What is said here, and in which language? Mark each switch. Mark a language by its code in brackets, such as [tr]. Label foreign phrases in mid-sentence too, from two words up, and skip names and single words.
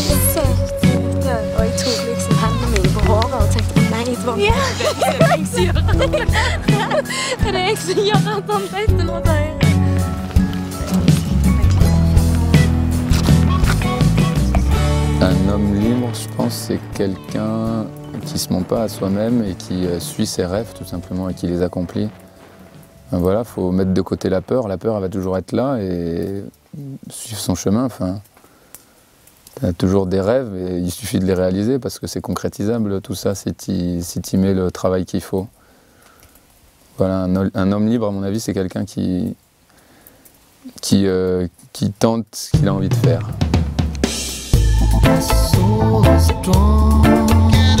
[no] Det er sykt. Og jeg tok liksom hendene mine på håret og tenkte, nei, det var meg. Det er jeg som gjør det. Det er jeg som gjør at han vet noe der. [fr] Un homme libre, je pense, c'est quelqu'un qui se ment pas à soi-même et qui suit ses rêves tout simplement et qui les accomplit. Voilà, faut mettre de côté la peur. La peur, elle va toujours être là et suivre son chemin. Enfin, t'as toujours des rêves et il suffit de les réaliser parce que c'est concrétisable tout ça si tu mets le travail qu'il faut. Voilà, un homme libre, à mon avis, c'est quelqu'un qui tente ce qu'il a envie de faire. [en] My soul is drawn